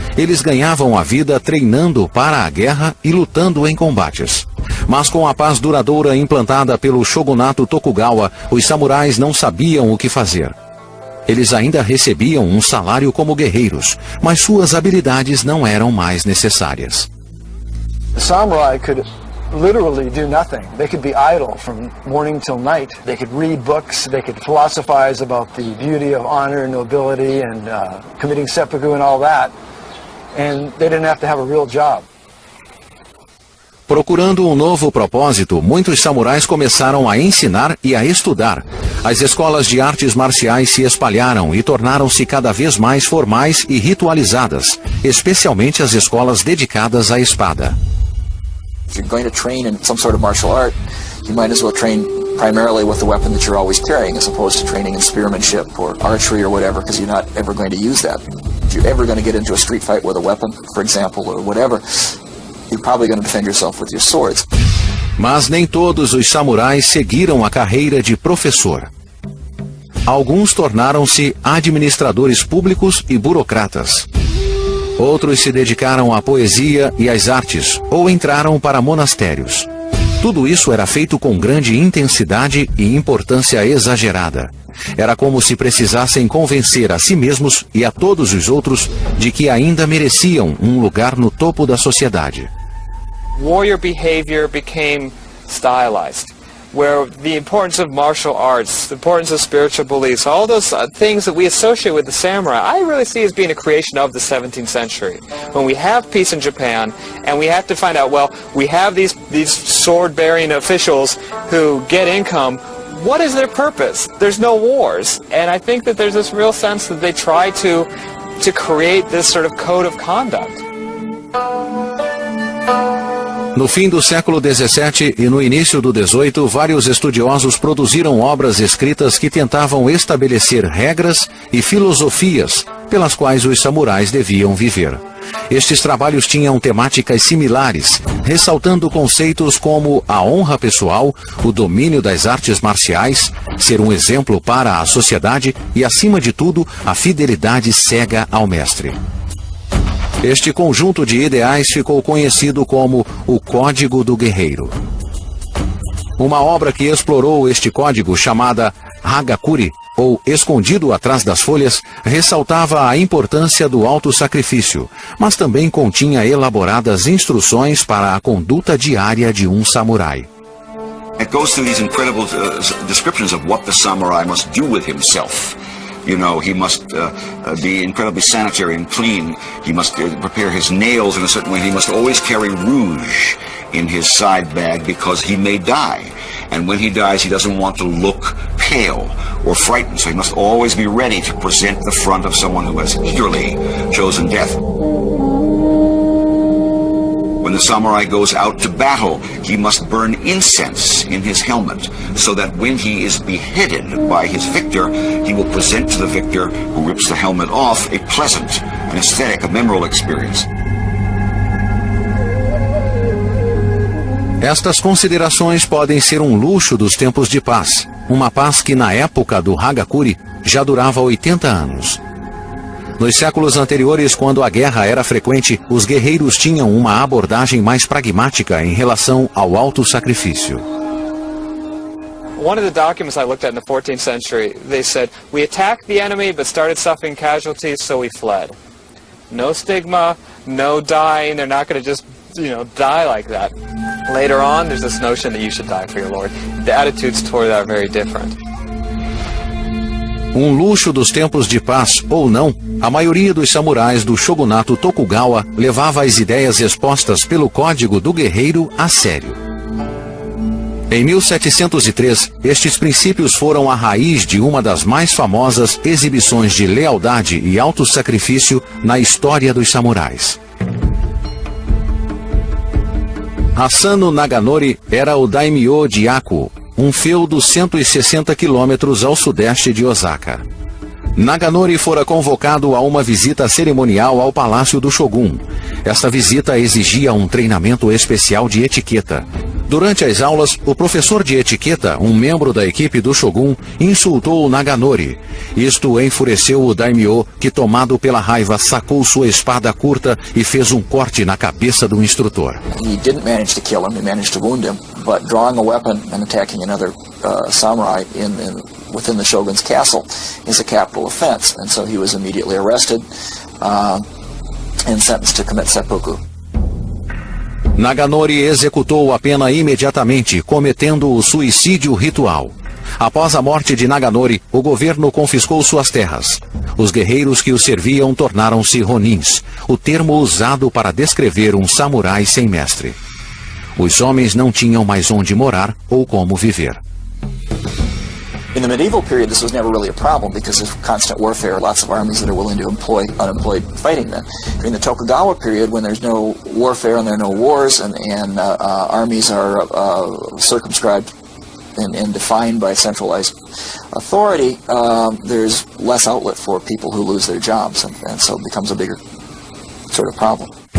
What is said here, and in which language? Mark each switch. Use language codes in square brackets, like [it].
[pt] Eles ganhavam a vida treinando para a guerra e lutando em combates. Mas com a paz duradoura implantada pelo shogunato Tokugawa, os samurais não sabiam o que fazer. Eles ainda recebiam um salário como guerreiros, mas suas habilidades não eram mais necessárias. [en] The samurai could literally do nothing. They could be idle from morning till night. They could read books, they could philosophize about the beauty of honor and nobility and committing seppuku and all that. And they didn't have to have a real job. [pt] Procurando um novo propósito, muitos samurais começaram a ensinar e a estudar. As escolas de artes marciais se espalharam e tornaram-se cada vez mais formais e ritualizadas, especialmente as escolas dedicadas à espada. [en] If you're going to train in some sort of martial art, you might as well train primarily with the weapon that you're always carrying, as opposed to training in spearmanship or archery or whatever, because you're not ever going to use that. If you're ever going to get into a street fight with a weapon, for example, or whatever, you're probably going to defend yourself with your swords. [pt] Mas nem todos os samurais seguiram a carreira de professor. Alguns tornaram-se administradores públicos e burocratas. Outros se dedicaram à poesia e às artes, ou entraram para monastérios. Tudo isso era feito com grande intensidade e importância exagerada. Era como se precisassem convencer a si mesmos e a todos os outros de que ainda mereciam um lugar no topo da sociedade. [en] Warrior behavior became stylized, where the importance of martial arts, the importance of spiritual beliefs, all those things that we associate with the samurai, I really see as being a creation of the 17th century. When we have peace in Japan, and we have to find out, well, we have these sword-bearing officials who get income. What is their purpose? There's no wars. And I think that there's this real sense that they try to create this sort of code of conduct. [pt] No fim do século XVII e no início do XVIII, vários estudiosos produziram obras escritas que tentavam estabelecer regras e filosofias pelas quais os samurais deviam viver. Estes trabalhos tinham temáticas similares, ressaltando conceitos como a honra pessoal, o domínio das artes marciais, ser um exemplo para a sociedade e, acima de tudo, a fidelidade cega ao mestre. Este conjunto de ideais ficou conhecido como o Código do Guerreiro. Uma obra que explorou este código, chamada Hagakure, ou Escondido atrás das folhas, ressaltava a importância do autossacrifício, mas também continha elaboradas instruções para a conduta diária de um samurai. [en] It goes through these incredible descriptions of what the samurai must do with himself. You know, he must be incredibly sanitary and clean. He must prepare his nails in a certain way. He must always carry rouge in his side bag because he may die. And when he dies, he doesn't want to look pale or frightened. So he must always be ready to present the front of someone who has eagerly chosen death. When the samurai goes out to battle, he must burn incense in his helmet, so that when he is beheaded by his victor, he will present to the victor, who rips the helmet off, a pleasant, an aesthetic, a memorable experience. [pt] Estas considerações podem ser um luxo dos tempos de paz, uma paz que na época do Hagakure já durava 80 anos. Nos séculos anteriores, quando a guerra era frequente, os guerreiros tinham uma abordagem mais pragmática em relação ao autossacrifício. [en] one of the documents I looked at in the 14th century, they said, we attacked the enemy but started suffering casualties, so we fled. No stigma, no dying. They're not going to just, die like that. Later on, there's this notion that you should die for your Lord. The attitudes toward that are very different. [pt] Luxo dos tempos de paz ou não, a maioria dos samurais do shogunato Tokugawa levava as ideias expostas pelo Código do Guerreiro a sério. Em 1703, estes princípios foram a raiz de uma das mais famosas exibições de lealdade e autossacrifício na história dos samurais. Asano Naganori era o daimyo de Aku, um feudo 160 quilômetros ao sudeste de Osaka. Naganori fora convocado a uma visita cerimonial ao palácio do Shogun. Esta visita exigia um treinamento especial de etiqueta. Durante as aulas, o professor de etiqueta, um membro da equipe do Shogun, insultou Naganori. Isto enfureceu o daimyo, que, tomado pela raiva, sacou sua espada curta e fez um corte na cabeça do instrutor. [en] He didn't manage to kill him, he managed to wound him, but drawing a weapon and attacking another samurai within the shogun's castle is a capital offense, and so he was immediately arrested and sentenced to commit seppuku. [pt] Naganori executou a pena imediatamente, cometendo o suicídio ritual. Após a morte de Naganori, o governo confiscou suas terras. Os guerreiros que o serviam tornaram-se ronins, o termo usado para descrever um samurai sem mestre. Os homens não tinham mais onde morar ou como viver. [en] In the medieval period, this was never really a problem because of constant warfare, lots of armies that are willing to employ unemployed fighting men. During the Tokugawa period, when there's no warfare and there are no wars and armies are circumscribed and defined by centralized authority, there's less outlet for people who lose their jobs, and so it becomes a bigger sort of problem.